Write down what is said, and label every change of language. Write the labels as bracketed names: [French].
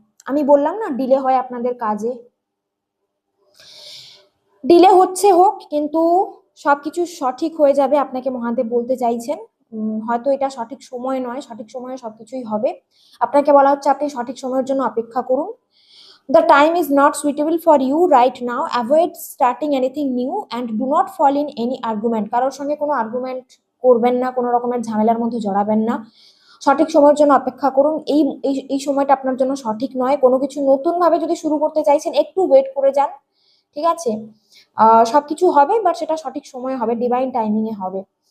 [Bangla] আমি বললাম না ডিলে হয় আপনাদের কাজে, ডিলে হচ্ছে হোক, কিন্তু সবকিছু সঠিক হয়ে যাবে, আপনাকে মহাদেব বলতে চাইছেন। হয়তো এটা সঠিক সময় নয়, সঠিক সময়ে সবকিছুই হবে। আপনাকে বলা হচ্ছে আপনি সঠিক সময়ের জন্য অপেক্ষা করুন। [English] The time is not suitable for you right now. Avoid starting anything new and do not fall in any argument. [Bangla] কারোর সঙ্গে কোনো আর্গুমেন্ট করবেন না, কোনো রকমের ঝামেলার মধ্যে জড়াবেন না। সঠিক সময়ের জন্য অপেক্ষা করুন। এই এই এই সময়টা আপনার জন্য সঠিক নয়। কোনো কিছু নতুন ভাবে যদি শুরু করতে চাইছেন, একটু ওয়েট করে যান। ঠিক আছে, সবকিছু হবে, বাট সেটা সঠিক সময়ে হবে, ডিভাইন টাইমিং এ হবে।